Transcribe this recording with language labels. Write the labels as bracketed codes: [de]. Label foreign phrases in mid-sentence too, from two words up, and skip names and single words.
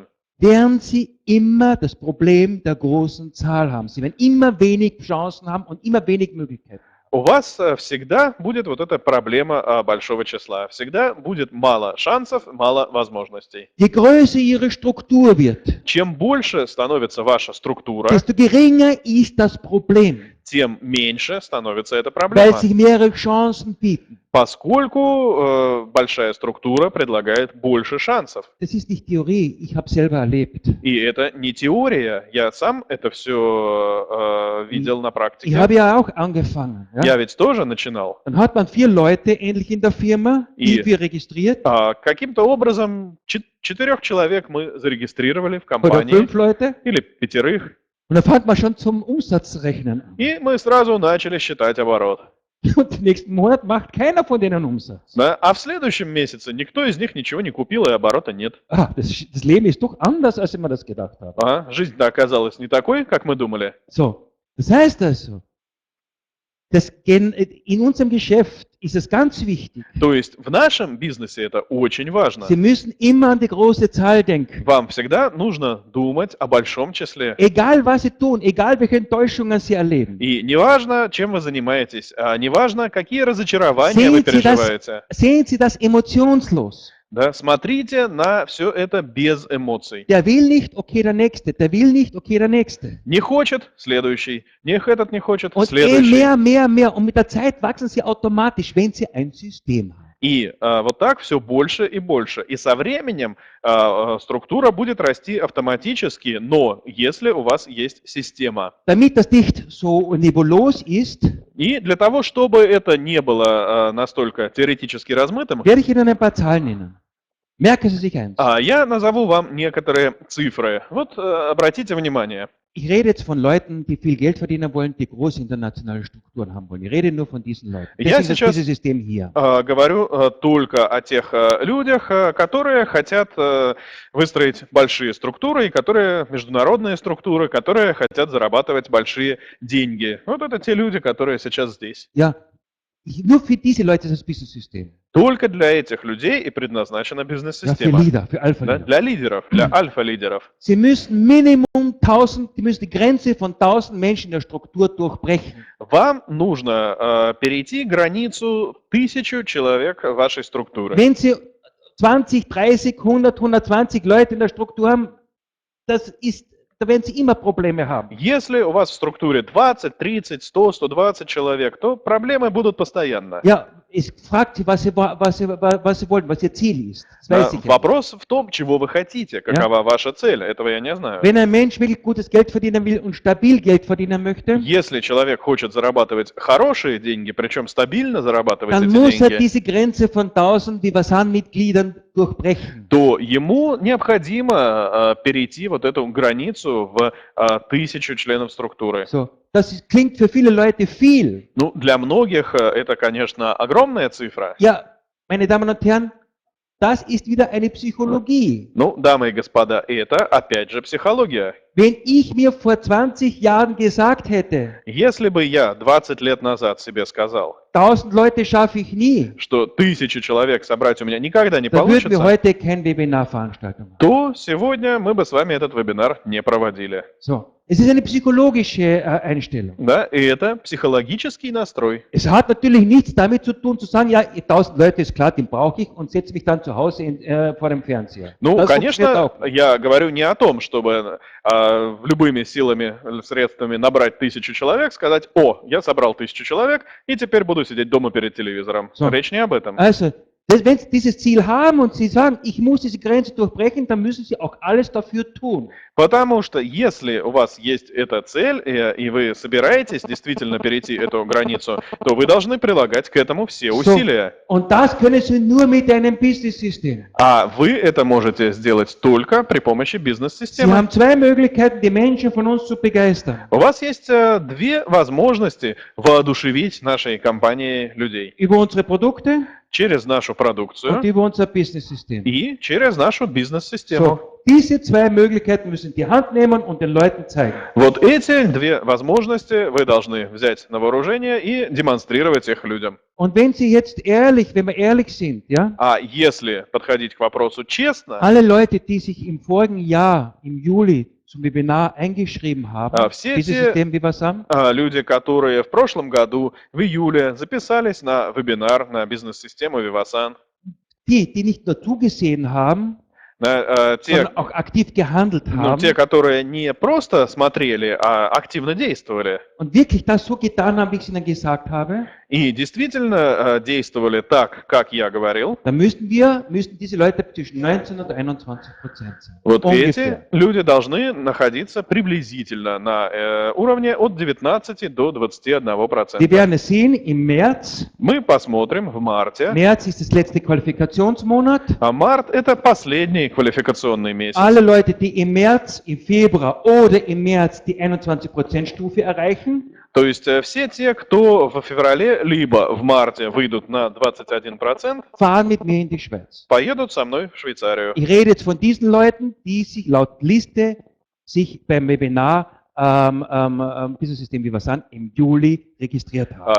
[de] werden sie immer das Problem der großen Zahl haben. Sie werden immer wenig Chancen haben und immer wenig Möglichkeiten. [ru] у вас всегда будет вот эта проблема большого числа. Всегда будет мало шансов, мало возможностей. [de] Je größer ihre Struktur wird, [ru] Чем больше становится ваша структура, [de] desto geringer ist das Problem, [ru] тем меньше становится эта [de] weil [ru] проблема. [de] sich mehrere Chancen bieten. [ru] Поскольку большая структура предлагает больше шансов. [de] Das ist nicht Theorie, ich habe selber erlebt. [ru] И это не теория. Я сам это все видел на [de] Ich [ru] практике. [de] habe ja auch angefangen. Ja? [ru] Я ведь тоже начинал. [de] Dann hat man 4 Leute endlich in der Firma, [ru] И- [de] wir registriert, [ru] Каким-то образом 4 человек мы зарегистрировали в [de] oder [ru] компании, [de] 5 Leute. [ru] или 5. [de] Und dann fängt man schon zum Umsatzrechnen an. [ru] И мы сразу начали считать оборот. [de] Und den nächsten Monat macht keiner von denen Umsatz. [ru] Да? А в следующем месяце никто из них ничего не купил, и оборота нет. [de] Das Leben ist doch anders, als ich mir das gedacht habe. [ru] Жизнь-то оказалась не такой, как мы думали. [de] So, das heißt also, in unserem Geschäft ist es ganz wichtig. [ru] То есть в нашем бизнесе это очень важно. [de] Sie müssen immer an die große Zahl denken. [ru] Вам всегда нужно думать о большом числе. [de] Egal was Sie tun, egal welche Enttäuschungen Sie erleben. [ru] И неважно, чем вы занимаетесь, неважно, какие разочарования вы переживаете, [de] Sehen Sie das emotionslos. [ru] да, смотрите на все это без эмоций. [de] Der will nicht, okay, der Nächste. Der will nicht, okay, der Nächste. [ru] Не хочет, следующий. Этот не хочет, [de] Und [ru] следующий. [de] mehr. Und mit der Zeit wachsen Sie automatisch, wenn Sie ein System haben. [ru] И вот так все больше и больше. И со временем структура будет расти автоматически, но если у вас есть система. [de] Damit das nicht so nebulos ist, [ru] И для того, чтобы это не было настолько теоретически размытым, [de] werde ich Ihnen ein paar Zahlen nennen. Merken Sie sich eins. [ru] Я назову вам некоторые цифры. Вот обратите внимание. [de] Ich rede jetzt von Leuten, die viel Geld verdienen wollen, die große internationale Strukturen haben wollen. Ich rede nur von diesen Leuten. [ru] Я [de] Deswegen [ru] сейчас [de] dieses System hier. [ru] говорю только о тех людях, которые хотят выстроить большие структуры, и которые международные структуры, которые хотят зарабатывать большие деньги. Вот это те люди, которые сейчас здесь. [de] Ja, nur für diese Leute ist das Business-System. [ru] Только для этих людей и предназначена [de] Ja, für [ru] бизнес-система. [de] Leader, für [ru] Да, [de] Alpha-Leader. [ru] для лидеров, для альфа-лидеров. [de] Sie müssen Minimum 1000, die müssen die Grenze von 1000 Menschen in der Struktur durchbrechen. [ru] Вам нужно перейти границу 1000 человек вашей структуры. [de] Wenn Sie 20, 30, 100, 120 Leute in der Struktur haben, da werden Sie immer Probleme haben. [ru] Если у вас в структуре 20, 30, 100, 120 человек, то проблемы будут постоянно. [de] Ja, es fragt Sie, was Sie wollen, was Ihr Ziel ist. Das weiß ich ja. [ru] Вопрос в том, чего вы хотите, какова ваша цель. Этого я не знаю. [de] Wenn ein Mensch wirklich gutes Geld verdienen will und stabil Geld verdienen möchte, [ru] Если человек хочет зарабатывать хорошие деньги, причем стабильно зарабатывать [de] dann [ru] эти [de] muss er [ru] деньги, [de] diese Grenze von 1000 Vivasan-Mitgliedern durchbrechen. [ru] то ему необходимо перейти вот эту границу в 1000 членов структуры. [de] So, klingt für viele Leute viel. [ru] Ну, для многих это, конечно, огромная цифра. [de] Ja, meine Damen und Herren, das ist wieder eine Psychologie. [ru] Ну, дамы и господа, это опять же психология. [de] Wenn ich mir vor 20 Jahren gesagt hätte, [ru] Если бы я 20 лет назад себе сказал, [de] 1000 Leute schaffe ich nie, [ru] что 1000 человек собрать у меня никогда не [de] dann würden wir [ru] получится, [de] heute kein Webinar-Veranstaltung machen. [ru] то сегодня мы бы с вами этот вебинар не проводили. [de] So, es ist eine psychologische Einstellung. [ru] Да, и это психологический настрой. [de] Es hat natürlich nichts damit zu tun, zu sagen, ja, 1000 Leute ist klar, den brauche ich und setze mich dann zu Hause vor dem Fernseher. [ru] Ну, [de] Das funktioniert [ru] конечно, [de] auch nicht. [ru] я говорю не о том, чтобы любыми силами, средствами набрать 1000 человек, сказать, о, я собрал 1000 человек, и теперь буду сидеть дома перед телевизором. [de] So. [ru] Речь не об этом. [de] Also, wenn Sie dieses Ziel haben und Sie sagen, ich muss diese Grenze durchbrechen, dann müssen Sie auch alles dafür tun. [ru] Потому что если у вас есть эта цель, и вы собираетесь действительно перейти эту границу, то вы должны прилагать к этому все усилия. [de] Und das können Sie nur mit einem Business-System. [ru] А вы это можете сделать только при помощи [de] Sie [ru] бизнес-системы. [de] haben zwei Möglichkeiten, die Menschen von uns zu begeistern. [ru] У вас есть две возможности воодушевить нашей компанией людей. [de] Über unsere Produkte [ru] Через нашу продукцию [de] und über unser Business-System. [ru] и через нашу бизнес-систему. [de] So, diese zwei Möglichkeiten müssen Sie in die Hand nehmen und den Leuten zeigen. [ru] Вот эти две возможности вы должны взять на вооружение и демонстрировать их людям. [de] Und wenn Sie jetzt ehrlich, wenn wir ehrlich sind, ja, [ru] А если подходить к вопросу честно, [de] alle Leute, die sich im vorigen Jahr, im Juli, zum Webinar eingeschrieben haben, [ru] все [de] dieses [ru] те [de] System Vivasan, [ru] люди, которые в прошлом году, в июле, записались на вебинар на бизнес-систему Vivasan, [de] die nicht nur zugesehen haben, [ru] те, [de] sondern auch aktiv gehandelt haben [ru] те, которые не просто смотрели, а активно действовали, [de] und wirklich das so getan haben, wie ich es Ihnen gesagt habe, [ru] и действительно действовали так, как я говорил, [de] dann müssten diese Leute zwischen 19 und 21% sein. [ru] вот [de] Ungefähr. [ru] эти люди должны находиться приблизительно на уровне от 19 до 21%. [de] Wir werden es sehen im März. [ru] Мы посмотрим в марте. [de] März ist das letzte Qualifikationsmonat. [ru] А март – это последний квалификационный месяц. [de] Alle Leute, die im März, im Februar oder im März die 21%-Stufe erreichen, [ru] То есть все те, кто в феврале либо в марте выйдут на 21%, [de] fahren mit mir in die Schweiz. [ru] поедут со мной в Швейцарию. [de] Ich rede jetzt von diesen Leuten, die sich laut Liste beim Webinar Business System Vivasan im Juli registriert haben.